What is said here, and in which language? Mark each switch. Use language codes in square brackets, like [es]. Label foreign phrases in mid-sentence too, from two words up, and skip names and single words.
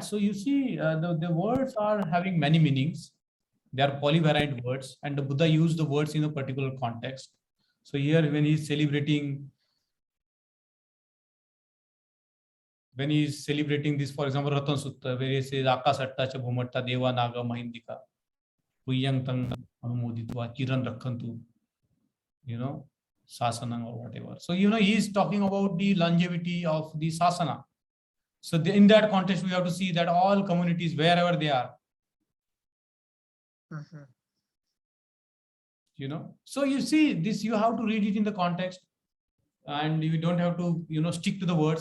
[en] So you see, the words are having many meanings. They are polyvariant words, and the Buddha used the words in a particular context. So here, when he's celebrating this, for example, Ratan Sutta, where he says [pi] Akka Satta Cha Bhumatta Deva Naga Mahindika Puyang Tang Anumoditva Chiran Rakhantu, Sasanang [en] or whatever. So, he is talking about the longevity of the Sasana. So in that context, we have to see that all communities, wherever they are, Mhm. So you see this, you have to read it in the context, and you don't have to stick to the words.